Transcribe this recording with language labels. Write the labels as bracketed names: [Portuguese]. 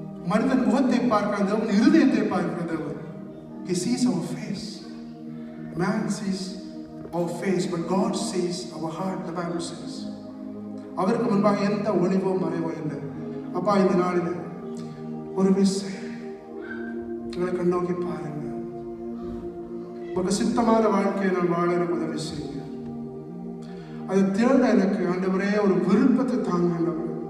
[Tamil] மனிதன் முகத்தை பார்க்க தேவன் இருதயத்தை பார்க்கிற தேவன். [English] He sees our face. Man sees our face, but God sees our heart, the Bible says. [Tamil] அவருக்கு முன்பாக எந்த ஒளிவோ மறைவோ இல்லை. அப்பா, இந்த நாளில் ஒரு விசை எங்களை கண்ணோக்கி பாருங்க. ஒரு சித்தமான வாழ்க்கையை நான் வாழ உதவி செய்யுங்க. அதை தேட எனக்கு ஆண்டவரே ஒரு விருப்பத்தை தாங்க ஆண்டவரே.